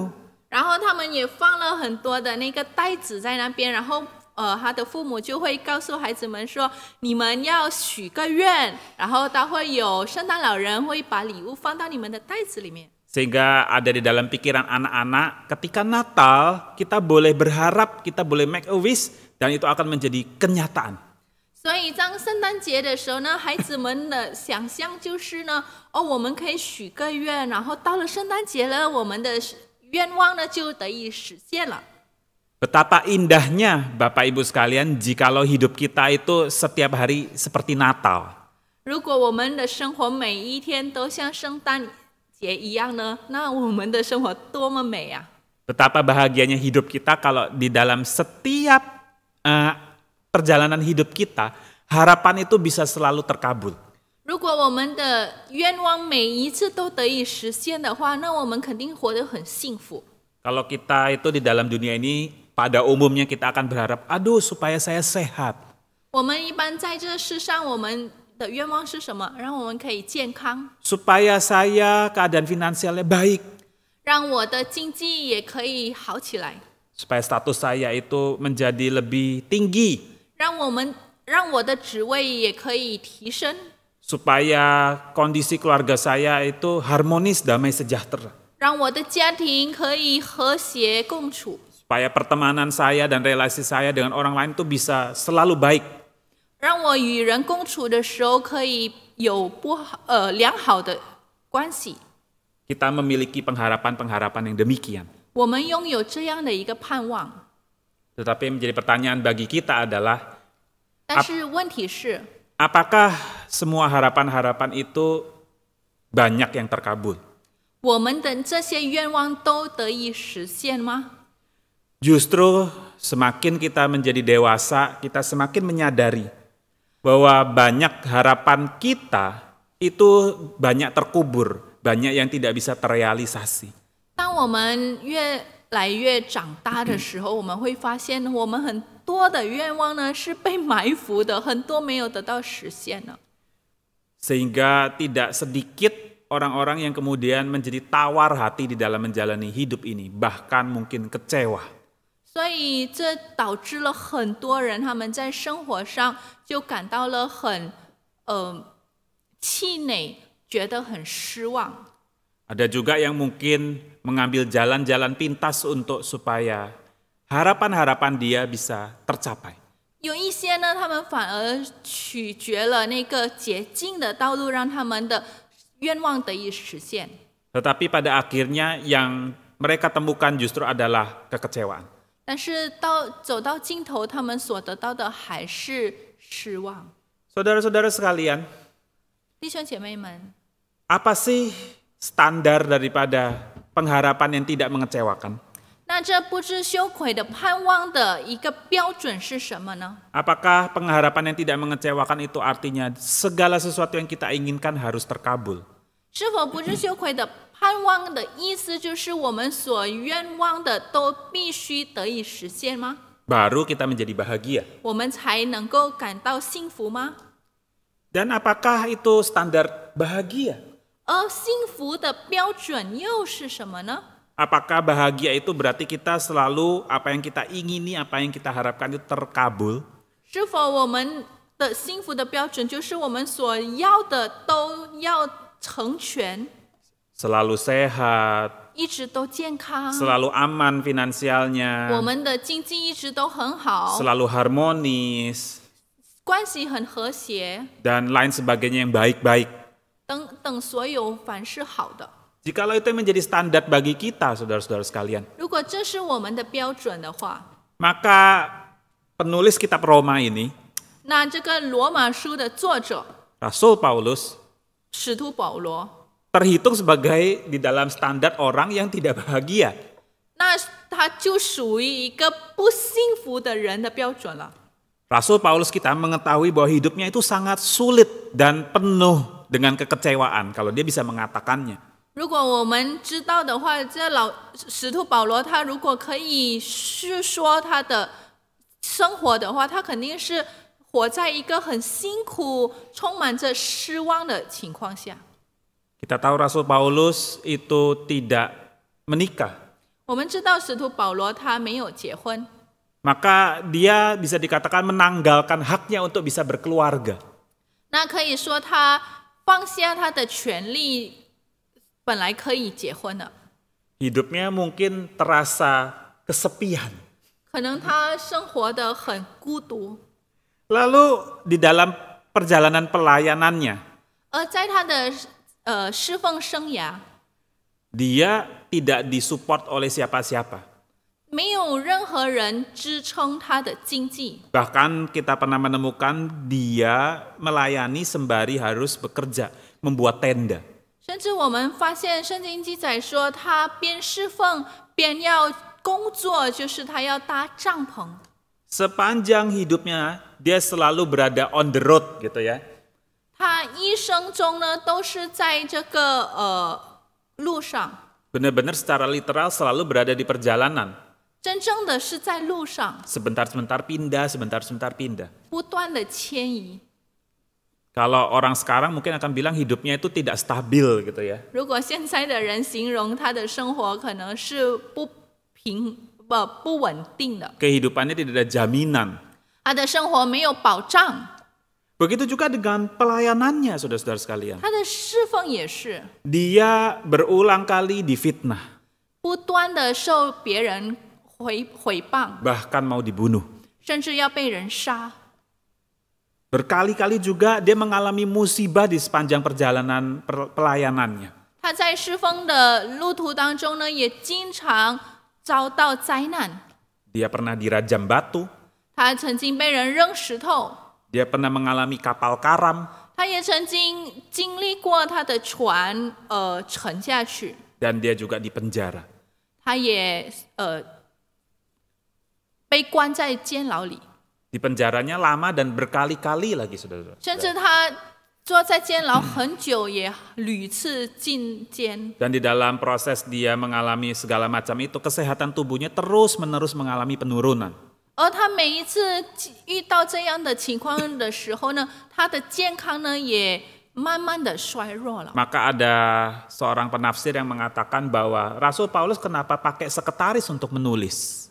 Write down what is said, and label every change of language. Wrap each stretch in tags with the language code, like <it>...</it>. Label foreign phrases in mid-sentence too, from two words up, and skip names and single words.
<zh>然后他们也放了很多的那个袋子在那边，然后他的父母就会告诉孩子们说，你们要许个愿，然后他会有圣诞老人会把礼物放到你们的袋子里面。</zh> <id>Sehingga ada di dalam pikiran anak-anak, ketika Natal kita boleh berharap, kita boleh</id> <en>make a wish,</en> <id>dan itu akan menjadi kenyataan.</id> <zh>所以当圣诞节的时候呢，孩子们的想象就是呢，我们可以许个愿，然后到了圣诞节了，我们的愿望呢就得以实现了。</zh> <id>Betapa indahnya Bapak Ibu sekalian jikalau hidup kita itu setiap hari seperti Natal.</id> <zh>如果我们的生活每一天都像圣诞节一样呢，那我们的生活多么美啊！</zh> <id>Betapa bahagianya hidup kita kalau di dalam setiap perjalanan hidup kita, harapan itu bisa selalu terkabul.</id> <zh>如果我们的愿望每一次都得以实现的话，那我们肯定活得很幸福。</zh> <id>Kalau kita itu di dalam dunia ini, pada umumnya kita akan berharap, aduh supaya saya sehat.</id> <zh>我们一般在这世上，我们的愿望是什么？让我们可以健康，</zh> <id>Supaya saya keadaan finansialnya baik.</id> <zh>让我的经济也可以好起来，</zh> <id>Supaya status saya itu menjadi lebih tinggi.</id> <zh>让我的职位也可以提升，</zh> <id>Supaya kondisi keluarga saya itu harmonis, damai, sejahtera.</id> <zh>让我的家庭可以和谐共处，</zh> <id>Supaya pertemanan saya dan relasi saya dengan orang lain itu bisa selalu baik.</id> <zh>让我与人共处的时候可以有良好的关系。</zh> <id>Kita memiliki pengharapan-pengharapan yang demikian.</id> <zh>我们拥有这样的一个盼望，</zh> <id>Tetapi menjadi pertanyaan bagi kita adalah,</id> <zh>但是问题是，</zh> <id>apakah semua harapan-harapan itu banyak yang terkabul?</id> <zh>我们的这些愿望都得以实现吗？</zh> <id>Justru semakin kita menjadi dewasa, kita semakin menyadari bahwa banyak harapan kita itu banyak terkubur, banyak yang tidak bisa terrealisasi.</id> <zh>当我们越来越长大的时候，我们会发现我们很多的愿望呢是被埋伏的，很多没有得到实现的。</zh> <id>Sehingga tidak sedikit orang-orang yang kemudian menjadi tawar hati di dalam menjalani hidup ini, bahkan mungkin kecewa.</id> <zh>所以这导致了很多人他们在生活上就感到了很气馁，觉得很失望。</zh> <id>Ada juga yang mungkin mengambil jalan-jalan pintas untuk supaya harapan-harapan dia bisa tercapai.</id> <zh>有一些呢，他们反而取决了那个捷径的道路，让他们的愿望得以实现。</zh> <id>Tetapi pada akhirnya yang mereka temukan justru adalah kekecewaan.</id> <zh>但是走到尽头，他们所得到的还是失望。</zh> <id>Saudara-saudara sekalian,</id> <zh>弟兄姐妹们，</zh> <id>apa sih standar daripada pengharapan yang tidak mengecewakan?</id> <zh>那这不知羞愧的盼望的一个标准是什么呢？</zh> <id>Apakah pengharapan yang tidak mengecewakan itu artinya segala sesuatu yang kita inginkan harus terkabul?</id> <zh>是否不知羞愧的盼望的意思就是我们所愿望的都必须得以实现吗？</zh> <id>Baru kita menjadi bahagia.</id> <zh>我们才能够感到幸福吗？</zh> <id>Dan apakah itu standar bahagia?</id> <zh>而幸福的标准又是什么呢？</zh> <id>Apakah bahagia itu berarti kita selalu apa yang kita ingini, apa yang kita harapkan itu terkabul?</id> <zh>是否我们的幸福的标准就是我们所要的都要成全，</zh> <id>Selalu sehat,</id> <zh>一直都健康，</zh> <id>selalu aman finansialnya,</id> <zh>我们的经济一直都很好，</zh> <id>selalu harmonis,</id> <zh>关系很和谐，</zh> <id>dan lain sebagainya yang baik-baik.</id> <zh>等等，所有凡是好的。</zh> <id>Jikalau itu menjadi standar bagi kita, saudara-saudara sekalian,</id> <zh>如果这是我们的标准的话，</zh> <id>maka penulis kitab Roma ini</id> <zh>那这个罗马书的作者</zh> <id>Rasul Paulus</id> <zh>使徒保罗，</zh> <id>terhitung sebagai di dalam standar orang yang tidak bahagia.</id> <zh>那他就属于一个不幸福的人的标准了。</zh> <id>Rasul Paulus kita mengetahui bahwa hidupnya itu sangat sulit dan penuh dengan kekecewaan kalau dia bisa mengatakannya.</id> <zh>如果我们知道的话，这使徒保罗他如果可以叙说他的生活的话，他肯定是活在一个很辛苦、充满着失望的情况下。</zh> <id>Kita tahu Rasul Paulus itu tidak menikah.</id> <zh>我们知道使徒保罗他没有结婚，</zh> <id>Maka dia bisa dikatakan menanggalkan haknya untuk bisa berkeluarga.</id> <zh>那可以说他放下他的权利，本来可以结婚的，</zh> <id>Hidupnya mungkin terasa kesepian.</id> <zh>可能他生活得很孤独，</zh> <id>Lalu di dalam perjalanan pelayanannya,</id> <zh>而在他的侍奉生涯，</zh> <id>dia tidak disupport oleh siapa-siapa.</id> <zh>没有任何人支撑他的经济。</zh> <id>Bahkan kita pernah menemukan dia melayani sembari harus bekerja, membuat tenda.</id> <zh>甚至我们发现圣经记载说，他边侍奉边要工作，就是他要搭帐篷。</zh> <id>Sepanjang hidupnya dia selalu berada</id> <en>on the road</en> <id>gitu ya.</id> <zh>他一生中呢，都是在这个路上，</zh> <id>Benar-benar secara literal selalu berada di perjalanan.</id> <zh>真正的是在路上，</zh> <id>Sebentar-sebentar pindah, sebentar-sebentar pindah.</id> <zh>不断的迁移。</zh> <id>Kalau orang sekarang mungkin akan bilang hidupnya itu tidak stabil gitu ya.</id> <zh>如果现在的人形容他的生活可能是不稳定的，</zh> <id>Kehidupannya tidak ada jaminan.</id> <zh>他的生活没有保障，</zh> <id>Begitu juga dengan pelayanannya, saudara-saudara sekalian.</id> <zh>他的侍奉也是</zh> <id>Dia berulang kali difitnah,</id> <zh>不断的受别人毁谤，</zh> <id>bahkan mau dibunuh.</id> <zh>甚至要被人杀。</zh> <id>Berkali-kali juga dia mengalami musibah di sepanjang perjalanan pelayanannya.</id> <zh>他在侍奉的路途当中呢，也经常遭到灾难。</zh> <id>Dia pernah dirajam batu,</id> <zh>他曾经被人扔石头，</zh> <id>dia pernah mengalami kapal karam,</id> <zh>他也曾经经历过他的船沉下去，</zh> <id>dan dia juga dipenjara.</id> <zh>他也被关在监牢里，</zh> <id>Di penjaranya lama dan berkali-kali lagi, saudara-saudara.</id> <zh>甚至他坐在监牢很久，也屡次进监。</zh> <id>Dan di dalam proses dia mengalami segala macam itu, kesehatan tubuhnya terus-menerus mengalami penurunan.</id> <zh>而他每一次遇到这样的情况的时候呢，他的健康呢也慢慢的衰弱了。</zh> <id>Maka ada seorang penafsir yang mengatakan bahwa Rasul Paulus kenapa pakai sekretaris untuk menulis?</id>